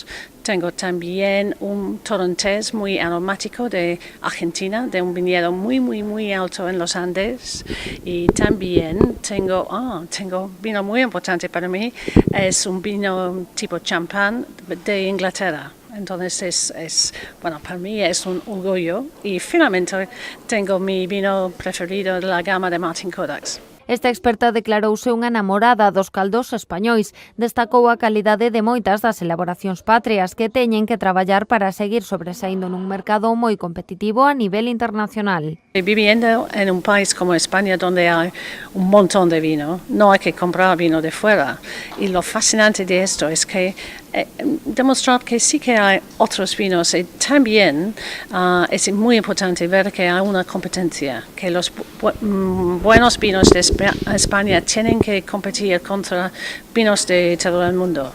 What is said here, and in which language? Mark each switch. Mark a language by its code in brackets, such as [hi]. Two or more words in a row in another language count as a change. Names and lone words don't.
[es] Tengo también un Torrontés muy aromático de Argentina, de un viñedo muy alto en los Andes. Y también tengo vino muy importante para mí, es un vino tipo champán de Inglaterra. Entonces para mí es un orgullo. Y finalmente tengo mi vino preferido de la gama de Martín Codax. [gl] Esta experta declarouse unha namorada dos caldos españois. Destacou a calidade de moitas das elaboracións patrias que teñen que traballar para seguir sobresaindo nun mercado moi competitivo a nivel internacional. [es] Viviendo en un país como España donde hay un montón de vino, no hay que comprar vino de fuera. Y lo fascinante de esto es que demostrar que sí que hay otros vinos y también es muy importante ver que hay una competencia, que los buenos vinos de España tienen que competir contra vinos de todo el mundo.